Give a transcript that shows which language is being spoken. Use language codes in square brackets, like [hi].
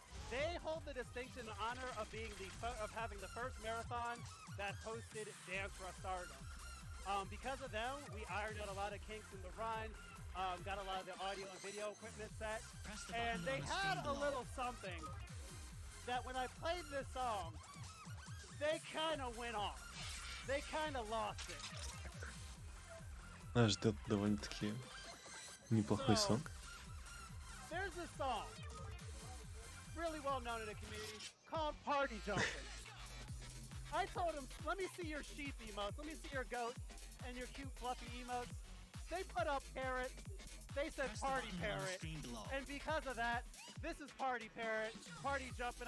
[en] They hold the distinction and honor of having the first marathon that hosted DANCERUSH STARDOM. Because of them, we ironed out a lot of kinks in the run. Got a lot of the audio and video equipment set, and they had a little something that when I played this song, they kind of went off. They kind of lost it. [ru] Нас ждет довольно-таки неплохой сонг. [en] There's a song, really well known in the community, called Party Jumping. I told them, let me see your sheep emotes, let me see your goat and your cute fluffy emotes. They put up parrot, they said party parrot, and because of that, this is party parrot, party jumping.